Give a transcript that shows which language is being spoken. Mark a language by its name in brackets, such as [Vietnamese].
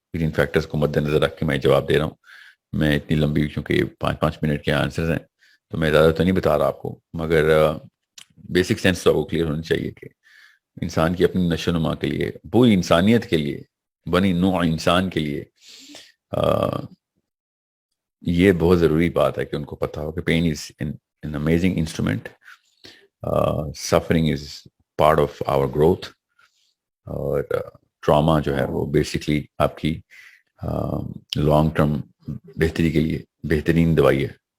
[Urdu] ان factors کو مد نظر رکھ کے میں جواب دے رہا ہوں. میں اتنی لمبی, کیونکہ 5 منٹ کے آنسرز ہیں, تو میں زیادہ تو نہیں بتا رہا آپ کو, مگر بیسک سینس تو آپ کو کلیئر ہونی چاہیے کہ انسان کی اپنی نشو نما کے لیے, پوری انسانیت کے لیے, بنی نوع انسان کے لیے یہ بہت ضروری بات ہے کہ ان کو پتہ ہو کہ pain is [English] an amazing instrument. Suffering is part of our growth. [Urdu] اور ٹراما جو ہے وہ بیسکلی آپ کی لانگ ٹرم بہتری کے لیے بہترین دوائی ہے.